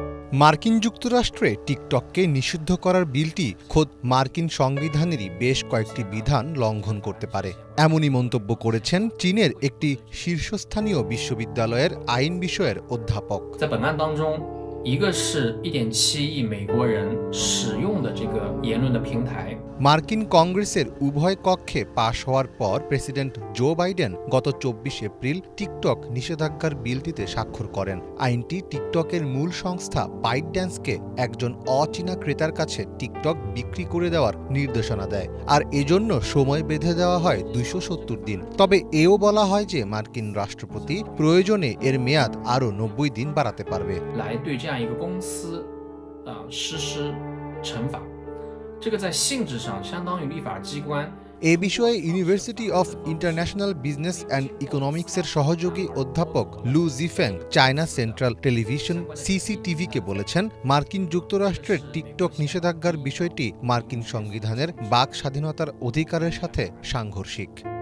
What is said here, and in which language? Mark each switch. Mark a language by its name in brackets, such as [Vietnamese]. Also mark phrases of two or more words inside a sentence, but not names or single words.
[Bangla] মার্কিন যুক্তরাষ্ট্রে টিকটককে নিষিদ্ধ করার বিলটি খোদ মার্কিন সংবিধানেরই বেশ কয়েকটি বিধান লঙ্ঘন করতে পারে, এমনই মন্তব্য করেছেন চীনের একটি শীর্ষস্থানীয় বিশ্ববিদ্যালয়ের আইন বিষয়ের অধ্যাপক। [Chinese] 一个是1.7亿美国人使用的这个言论的平台。 [Bangla] মার্কিন কংগ্রেসের উভয় কক্ষে পাশ হওয়ার পর প্রেসিডেন্ট জো বাইডেন গত ২৪ এপ্রিল টিকটক নিষেধাজ্ঞার বিলটিতে স্বাক্ষর করেন। আইনটি টিকটকের মূল সংস্থা বাইটড্যান্সকে একজন অচীনা ক্রেতার কাছে টিকটক বিক্রি করে দেওয়ার নির্দেশনা দেয়, আর এজন্য সময় বেঁধে দেওয়া হয় ২৭০ দিন। তবে এও বলা হয় যে মার্কিন রাষ্ট্রপতি প্রয়োজনে এর মেয়াদ আরও ৯০ দিন বাড়াতে পারবে। [Chinese] 这个在性质上相当于立法机关。 [Bangla] এ বিষয়ে ইউনিভার্সিটি অফ ইন্টারন্যাশনাল বিজনেস অ্যান্ড ইকোনমিক্সের সহযোগী অধ্যাপক লু জিফেং চায়না সেন্ট্রাল টেলিভিশন সিসিটিভিকে বলেছেন, মার্কিন যুক্তরাষ্ট্রের টিকটক নিষেধাজ্ঞার বিষয়টি মার্কিন সংবিধানের বাক স্বাধীনতার অধিকারের সাথে সাংঘর্ষিক।